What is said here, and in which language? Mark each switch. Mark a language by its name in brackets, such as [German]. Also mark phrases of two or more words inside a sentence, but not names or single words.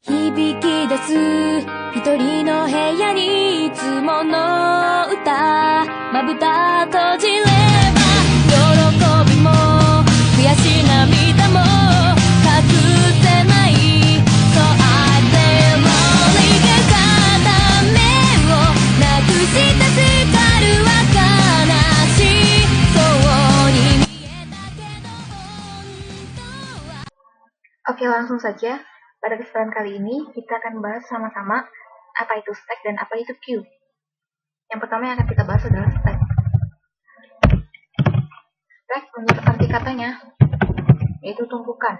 [Japanese] 響き出す一人の部屋にいつもの歌まぶた閉じれば喜びも悔し涙も隠せない [English] So I lay lonely [Japanese] 片目をなくしたスカルは悲しいそうに見えたけど本当は [Indonesian] Oke, langsung saja. Pada kesempatan kali ini, kita akan bahas sama-sama apa itu stack dan apa itu queue. Yang pertama yang akan kita bahas adalah stack. Stack menurut arti katanya, yaitu tumpukan.